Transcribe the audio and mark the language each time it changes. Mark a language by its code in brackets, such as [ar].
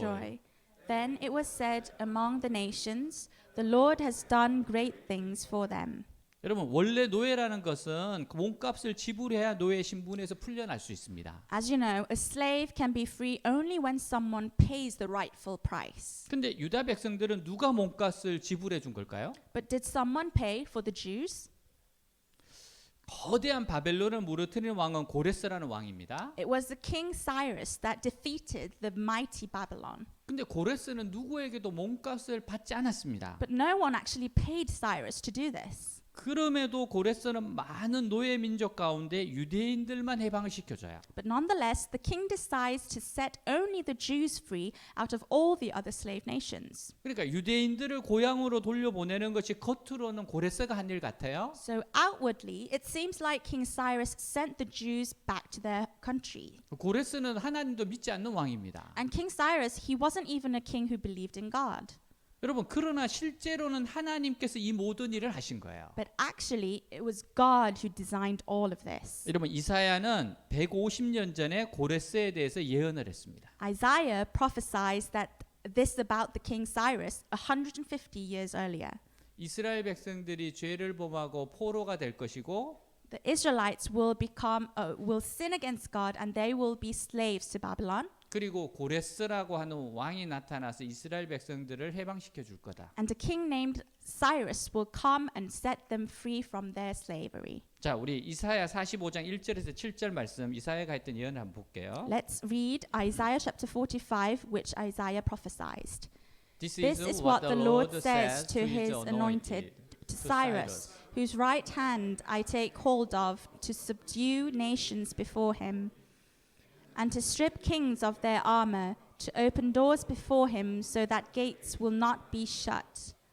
[en] joy. Then it was said among the nations, the Lord has done great things for them. [ko] 여러분 원래 노예라는 것은 그 몸값을 지불해야 노예 신분에서 풀려날 수 있습니다. [en] As you know, a slave can be free only when someone pays the rightful price. [ko] 근데 유다 백성들은 누가 몸값을 지불해 준 걸까요? [en] But did someone pay for the Jews? [ko] 거대한 바벨론을 무너뜨리는 왕은 고레스라는 왕입니다. [en] It was the king Cyrus that defeated the mighty Babylon. [ko] 근데 고레스는 누구에게도 몸값을 받지 않았습니다. [en] But no one actually paid Cyrus to do this. [ko] 그럼에도 고레스는 많은 노예 민족 가운데 유대인들만 해방을 시켜줘요. [en] But nonetheless, the king decides to set only the Jews free out of all the other slave nations. [ko] 그러니까 유대인들을 고향으로 돌려보내는 것이 겉으로는 고레스가 한 일 같아요. [en] So outwardly, it seems like King Cyrus sent the Jews back to their country. [ko] 고레스는 하나님도 믿지 않는 왕입니다. [en] And King Cyrus, he wasn't even a king who believed in God. [ko] 여러분 그러나 실제로는 하나님께서 이 모든 일을 하신 거예요. [en] But actually, it was God who designed all of this. [ko] 여러분 이사야는 150년 전에 고레스에 대해서 예언을 했습니다. [en] Isaiah prophesies that this about the King Cyrus 150 years earlier. [ko] 이스라엘 백성들이 죄를 범하고 포로가 될 것이고 [en] The Israelites will sin against God and they will be slaves to Babylon. [ko] 그리고 고레스라고 하는 왕이 나타나서 이스라엘 백성들을 해방시켜 줄 거다. [en] And a king named Cyrus will come and set them free from their slavery. [ko] 자, 우리 이사야 45장 1절에서 7절 말씀 이사야가 했던 예언을 한번 볼게요. [en] Let's read Isaiah chapter 45, which Isaiah prophesied. This is what the Lord says to his anointed, to Cyrus, whose right hand I take hold of to subdue nations before him, and to strip kings of their armor, to open doors before him so that gates will not be shut.